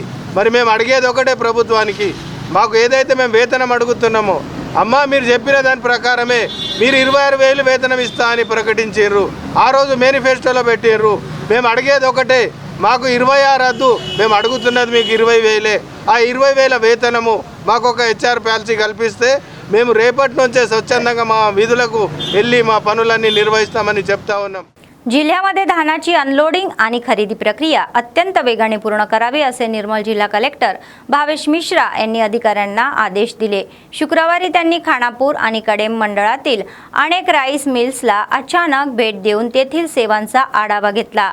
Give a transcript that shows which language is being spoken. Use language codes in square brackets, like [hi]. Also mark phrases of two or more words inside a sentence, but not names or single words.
[te] మరి మేము అడిగేది ఒకటే ప్రభుత్వానికి, మాకు ఏదైతే మేము వేతనం అడుగుతున్నామో, అమ్మ మీరు చెప్పిన దాని ప్రకారమే మీరు 26,000 వేతనం ఇస్తా అని ప్రకటించారు, ఆ రోజు మేనిఫెస్టోలో పెట్టారు. మేము అడిగేది ఒకటే, మాకు 26 వద్దు, మేము అడుగుతున్నది మీకు 20,000. ఆ 20,000 వేతనము మాకు ఒక [en] HR policy [te] కల్పిస్తే మేము రేపటి నుంచే స్వచ్ఛందంగా మా విధులకు వెళ్ళి మా పనులన్నీ निर्वहिస్తామని చెప్తా ఉన్నాం. [mr] जिल्ह्यामध्ये धानाची अनलोडिंग आणि खरेदी प्रक्रिया अत्यंत वेगाने पूर्ण करावी असे निर्मल जिल्हा कलेक्टर भावेश मिश्रा यांनी अधिकाऱ्यांना आदेश दिले. शुक्रवारी त्यांनी खानापूर आणि कडेम मंडळातील अनेक राईस मिल्सला अचानक भेट देऊन तेथील सेवांचा आढावा घेतला.